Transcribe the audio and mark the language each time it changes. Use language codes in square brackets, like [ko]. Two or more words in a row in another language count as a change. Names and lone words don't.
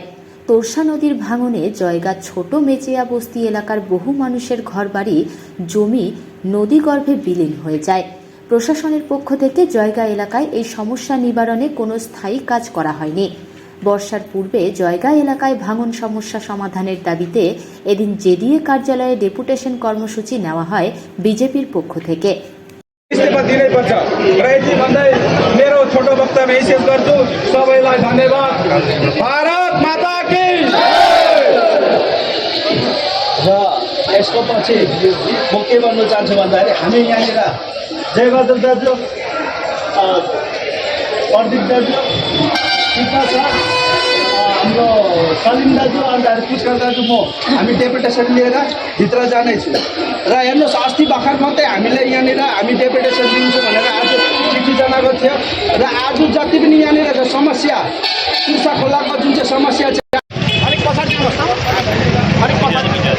[bn] তোরসা নদীর ভাঙনে জয়গা ছোট মেচিয়া বস্তি এলাকার বহু মানুষের ঘরবাড়ি, জমি নদীগর্ভে বিলীন হয়ে যায়। প্রশাসনের পক্ষ থেকে জয়গা এলাকায় এই সমস্যা নিবারণে কোনো স্থায়ী কাজ করা হয়নি। বর্ষার পূর্বে জয়গা এলাকায় ভাঙন সমস্যা সমাধানের দাবিতে এদিন জেডিএ কার্যালয়ে ডেপুটেশন কর্মসূচি নেওয়া হয় বিজেপির পক্ষ থেকে। [ne] मेरो छोटो वक्तव्य यही शेष गर्छु। सबैलाई धन्यवाद। [hi] भारत माता की [ne] र यसको पछि म के भन्नु चाहन्छु भन्दाखेरि हामी यहाँनिर जयबहादुर दाजु, प्रदीप दाजु, सीता सर, हाम्रो सलिम दाजु, अन्त पुष्कर दाजु, हामी डेपुटेसन लिएर भित्र जानेछु। र हेर्नुहोस्, अस्ति भर्खर मात्रै हामीले हामी डेपुटेसन दिन्छौँ भनेर आज चिठी जनाएको थियो। र आज जति पनि यहाँनिर समस्या, तुर्सा खोलाको जुन चाहिँ समस्या छ, अलिक पछाडि दिनुहोस् न, अलिक पछाडि।